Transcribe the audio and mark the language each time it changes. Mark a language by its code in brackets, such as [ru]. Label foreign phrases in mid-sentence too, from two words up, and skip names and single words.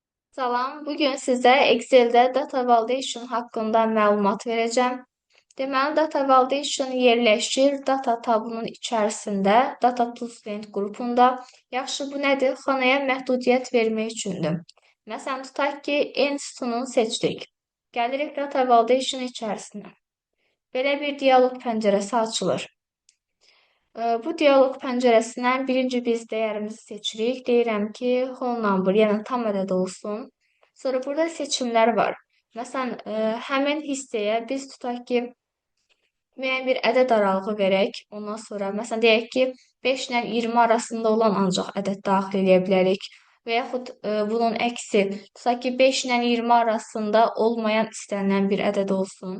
[az] Salam, bugün sizə Excel-də [en] data validation [az] haqqında məlumat verəcəm. Deməli, [en] data validation [az] yerləşir data tabunun içərisində, [en] data to student [az] qrupunda. Yaxşı, bu nədir? Xanaya məhdudiyyət vermək üçündür. Məsələn, tutaq ki, N sütununu seçdik. Gəlirik [en] data validation [az] içərisinə. Belə bir dialoq pəncərəsi açılır. Bu dialoq pəncərəsindən birinci biz dəyərimizi seçirik. Deyirəm ki, [en] whole number, [az] yəni tam ədəd olsun. Sonra burada seçimlər var. Məsələn, həmin hissəyə biz tutaq ki, müəyyən bir ədəd aralığı verək. Ondan sonra, məsələn, deyək ki, 5 ilə 20 arasında olan ancaq ədəd daxil edə bilərik. Və yaxud bunun əksi, tutaq ki, 5 ilə 20 arasında olmayan istənilən bir ədəd olsun.